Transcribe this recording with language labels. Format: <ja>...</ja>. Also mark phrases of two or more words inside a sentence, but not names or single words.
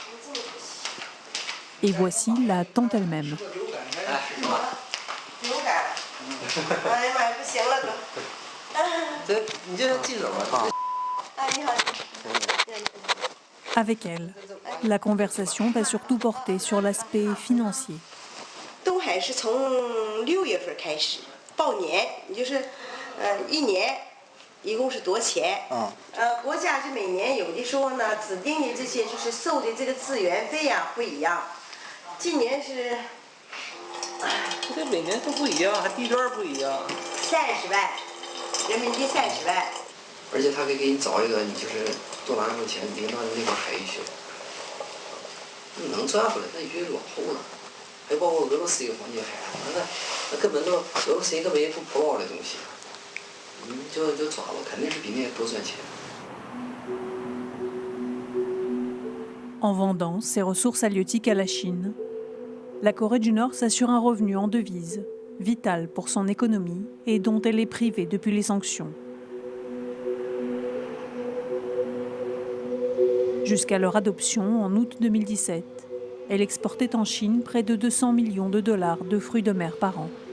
<fr>Et voici la tante elle-même. Avec elle, la conversation va surtout porter sur l'aspect financier.</fr> <zh>东海是从6月份开始报年，也就是1年一共是多少钱？国家是每年有的时候呢指定的这些就是收的这个资源费呀不一样，今年是，这每年都不一样，还地段不一样。 30万人民币30万。而且他可以给你找一个，你就是多拿一份钱，领到那块海域去，你能赚回来，那鱼落后了。还包括俄罗斯一个黄金海岸，那根本都俄罗斯人根本也不普报的东西，就抓了，肯定是比那些多赚钱。</zh> <fr>En vendant ses ressources halieutiques à la Chine, la Corée du Nord s'assure un revenu en devises, vital pour son économie et dont elle est privée depuis les sanctions. Jusqu'à leur adoption en août 2017, elle exportait en Chine près de 200 millions de dollars de fruits de mer par an.</fr>